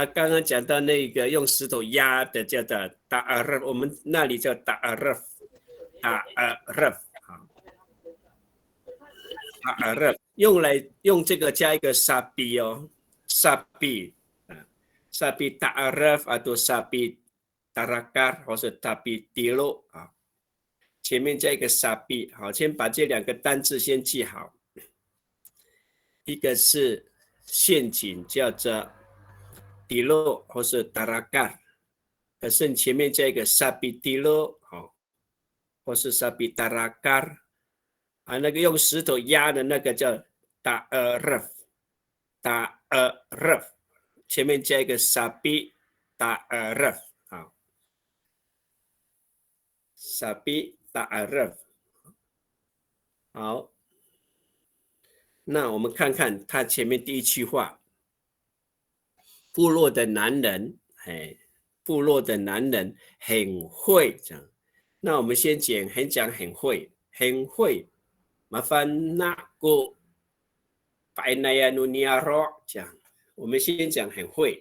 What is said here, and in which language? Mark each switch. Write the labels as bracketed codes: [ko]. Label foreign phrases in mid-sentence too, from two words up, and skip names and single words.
[zh] 刚刚讲到那个用石头压的叫做打热，我们那里叫打热，打热。打热用这个加一个沙比哦，沙比打热 [ami] atau sapi tarakar [zh] 或是 [ami] sapi tilo [zh] 啊，前面加一个沙比。好，先把这两个单字先记好。一个是陷阱，叫做 tilo 或是 tarakar， 可是前面加一个 [ami] sapi tilo [zh] 好，或是 [ami] sapi tarakar。 [zh] 啊，那个用石头压的那个叫打热，前面加一个沙比打热，好，沙比打热，好，那我们看看他前面第一句话，部落的男人，部落的男人很会这样，那我们先讲很会，麻烦那个Fainaya Nuniaro 讲，我们先讲很会。